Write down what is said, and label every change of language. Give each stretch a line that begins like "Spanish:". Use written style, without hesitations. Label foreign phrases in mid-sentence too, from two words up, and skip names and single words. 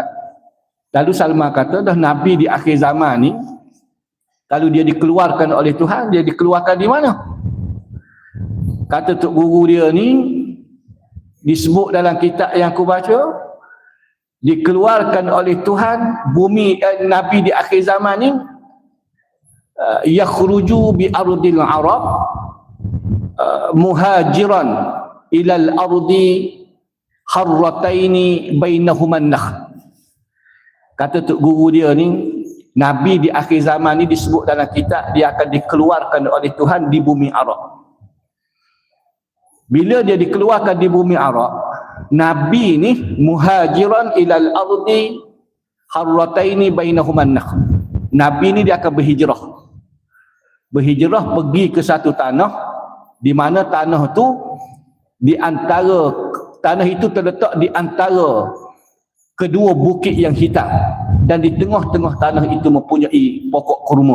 Malay: Lalu Salman kata, dah Nabi di akhir zaman ni, kalau dia dikeluarkan oleh Tuhan, dia dikeluarkan di mana? Kata Tok Guru dia ni, disebut dalam kitab yang aku baca, dikeluarkan oleh Tuhan, bumi Nabi di akhir zaman ni,
Arabic: يخرج بأرض العرب مهاجرا إلى الأرض حرتين بينهما نخل.
Malay: Kata Tok Guru dia ni, Nabi di akhir zaman ni disebut dalam kitab, dia akan dikeluarkan oleh Tuhan di bumi Arab. Bila dia dikeluarkan di bumi Arab, Nabi ni
Arabic: مهاجرا إلى الأرض حرتين بينهما نخل.
Malay: Nabi ni dia akan berhijrah. Berhijrah pergi ke satu tanah, di mana tanah tu di antara, tanah itu terletak di antara kedua bukit yang hitam, dan di tengah-tengah tanah itu mempunyai pokok kurma.